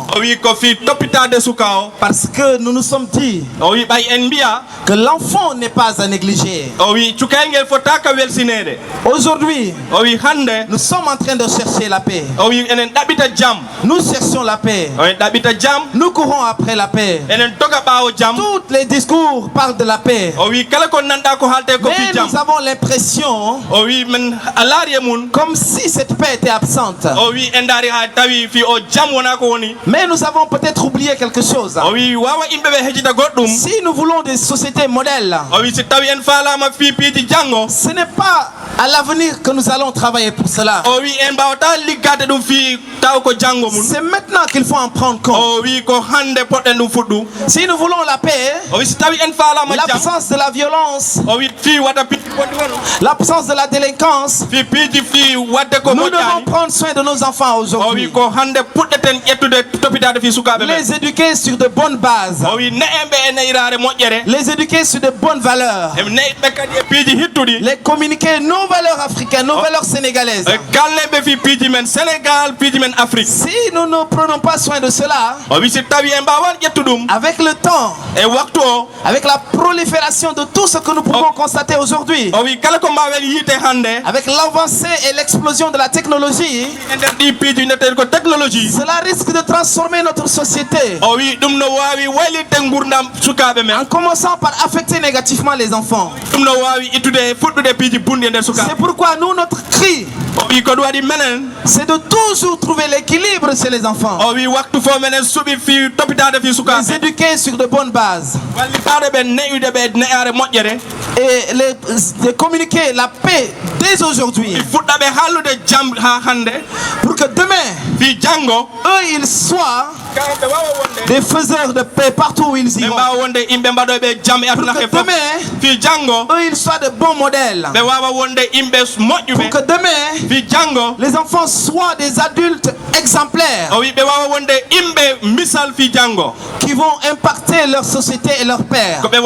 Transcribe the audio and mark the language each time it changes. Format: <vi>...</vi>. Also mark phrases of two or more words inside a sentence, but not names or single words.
<ff>O wi ko fi toppitade suka o.</ff> <fr>Parce que nous nous sommes dit.</fr> <ff>O wi ɓay en mbiya.</ff> <fr>Que l'enfant n'est pas à négliger.</fr> <ff>O wi cukayngel fotaka welsinede.</ff> <fr>Aujourd'hui.</fr> <ff>O wi hande.</ff> <fr>Nous sommes en train de chercher la paix.</fr> <ff>O wi enen ɗaɓita jam.</ff> <fr>Nous cherchons la paix.</fr> <ff>O en ɗaɓita jam.</ff> <fr>Nous courons après la paix.</fr> <ff>Enen toga ɓawo jam.</ff> <fr>Tous les discours parlent de la paix.</fr> <ff>O wi kala ko nanɗa ko haalte ko fi jam.</ff> <fr>Mais nous avons l'impression.</fr> <ff>O wi men a laari e mun.</ff> <fr>Comme si cette paix était absente.</fr> <ff>O wi en daari ha tawi fi o jam wona ko woni.</ff> <fr>Mais nous avons peut-être oublié quelque chose.</fr> <ff>O wi wawa yimɓe ɓe hejita goɗɗum.</ff> <fr>Si nous voulons des sociétés modèles.</fr> <ff>O wi si tawi en faalama fi piiji jango.</ff> <fr>Ce n'est pas à l'avenir que nous allons travailler pour cela.</fr> <ff>O wi en mbawata liggade ɗum fi taw ko jango mun.</ff> <fr>C'est maintenant qu'il faut en prendre compte.</fr> <ff>O wi ko hande poɗɗen ɗum fuɗɗu.</ff> <fr>Si nous voulons la paix.</fr> <ff>O wi si tawi en faalama jam.</ff> <fr>L'absence de la violence.</fr> <ff>O wi fi waɗa piiji goɗɗi won.</ff> <fr>L'absence de la délinquance.</fr> <ff>Fi piiji fi wadde ko</ff> <fr>nous devons prendre soin de nos enfants aujourd'hui.</fr> <ff>O wi ko hande puɗɗeten ƴettude toppitade fi sukaɓe men.</ff> <fr>Les éduquer sur de bonnes bases.</fr> <ff>O wi ne'emɓe e neyirare moƴƴere.</ff> <fr>Les éduquer sur de bonnes valeurs.</fr> <ff>Neyiɓe kadi e piiji hittuɗi.</ff> <fr>Les communiquer nos valeurs africaines, nos valeurs sénégalaises.</fr> <ff>Kalleɓe fi piiji men Sénégal, piiji men Afrique.</ff> <fr>Si nous ne prenons pas soin de cela.</fr> <ff>O wi si tawi en mbawan ƴettu ɗum.</ff> <fr>Avec le temps.</fr> <ff>E waktu o.</ff> <fr>Avec la prolifération de tout ce que nous pouvons constater aujourd'hui.</fr> <ff>O wi kala ko mbawen yiite hande.</ff> <fr>Avec l'avancée et l'explosion de la technologie.</fr> <ff>E nder ɗi piiji ndeten ko technologie.</ff> <fr>Cela risque de transformer notre société.</fr> <ff>O wi ɗum no wawi waylitde gurdam sukaɓe men.</ff> <fr>En commençant par affecter négativement les enfants.</fr> <ff>ɗum no wawi ittude fuɗɗude piiji bunɗi e nder sukaɓe.</ff> <fr>C'est pourquoi nous notre cri.</fr> <ff>O wi ko ɗum waɗi menen.</ff> <fr>C'est de toujours trouver l'équilibre chez les enfants.</fr> <ff>O wi waktu fo menen suuɓi fi toppitade fi sukaɓe.</ff> <fr>Les éduquer sur de bonnes bases.</fr> <ff>Wallitade ɓe neyude ɓe neyare moƴƴere.</ff> <fr>Et les communiquer la paix dès aujourd'hui.</fr> <ff>Fuɗɗa ɓe haallude jam ha hande.</ff> <fr>Pour que demain. eux ils soient des faiseurs de paix partout où ils iront. Pour que demain, eux ils soient de bons modèles. Pour que demain, les enfants soient des adultes exemplaires qui vont impacter leur société et leur père.</fr>